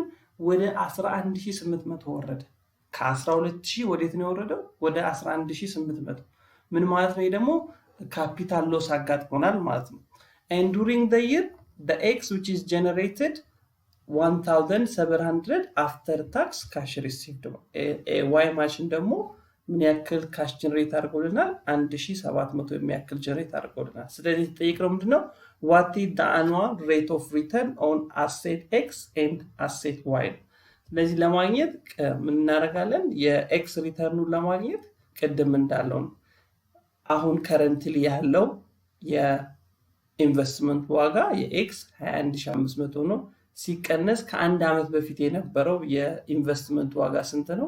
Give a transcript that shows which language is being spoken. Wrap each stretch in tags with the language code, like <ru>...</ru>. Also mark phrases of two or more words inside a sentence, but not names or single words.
<am>ወደ 11800 ወረደ። ከ12000 ወዴት ነው የወረደው? ወደ 11800። ምን ማለት ነው? ይሄ ደግሞ</am> <en>capital loss</en> <am>አጋጥሞናል ማለት ነው።</am> <en>and during the year the x which is generated 1700 after tax cash received</en> <am>ነው። y ማሽን ደግሞ ምን ያክል</am> <en>cash generate</en> <am>አድርጎልናል? 1700 የሚያክል ጀነሬት አድርጎልናል። ስለዚህ ተጠይቀው ምንድነው</am> <en>what is the annual rate of return on asset x and asset y?</en> <am>ስለዚህ ለማግኘት ምን እናደርጋለን? የኤክስ ሪተርኑን ለማግኘት ቅድም እንዳለው ነው። አሁን ከረንትሊ ያለው የኢንቨስትመንት ዋጋ የኤክስ 21500 ነው። ሲቀነስ ከአንድ ዓመት በፊት የነበረው የኢንቨስትመንት ዋጋ ስንት ነው?</am>